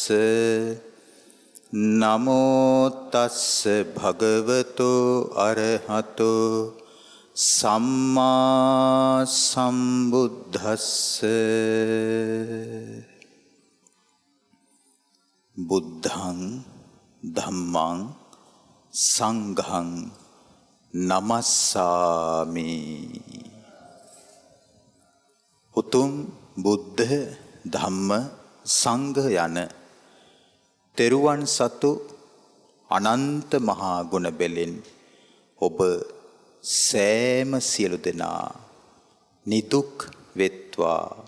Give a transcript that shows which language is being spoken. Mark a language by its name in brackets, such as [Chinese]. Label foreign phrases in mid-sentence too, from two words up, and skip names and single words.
[Pali] නමෝ තස්ස භගවතෝ අරහතෝ සම්මා සම්බුද්දස්ස. බුද්ධං ධම්මං සංඝං නමස්සාමි. [Sinhala] උතුම් බුද්ධ ධම්ම සංඝ යන තෙරුවන් සතු අනන්ත මහා ගුණ බෙලින් ඔබ සෑම සියලු දෙනා නිදුක් වෙත්වා,